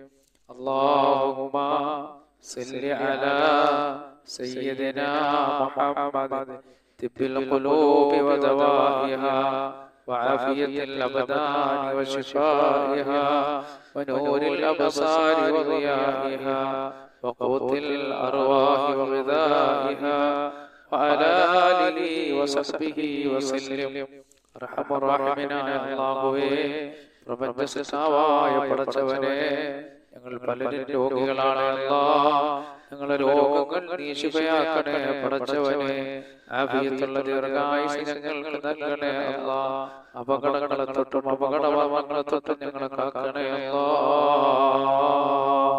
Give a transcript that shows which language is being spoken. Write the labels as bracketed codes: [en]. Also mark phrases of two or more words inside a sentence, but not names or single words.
[ar] اللهم صل على سيدنا محمد طب القلوب ودوائها وعافية الأبدان وشفائها ونور الأبصار وضيائها وقوت الأرواح وغذائها وعلى آله وصحبه وسلم. رحم الراحمين يا الله. [ml] പ്രപഞ്ചസൃഷ്ടാവായ പടച്ചവനെ, ഞങ്ങൾ പലരും രോഗികളാണ് അല്ലാഹ്. ഞങ്ങളുടെ രോഗങ്ങൾ നീ ശിഫയാക്കണേ പടച്ചവനെ. ആഫിയത്തുള്ള ദീർഘായുസ്സ് ഞങ്ങൾക്ക് നൽകണേ അല്ലാഹ്. അപകടങ്ങളെ തൊട്ടും അപകടങ്ങളെ തൊട്ടും ഞങ്ങളെ കാക്കണേ അല്ലാഹ്.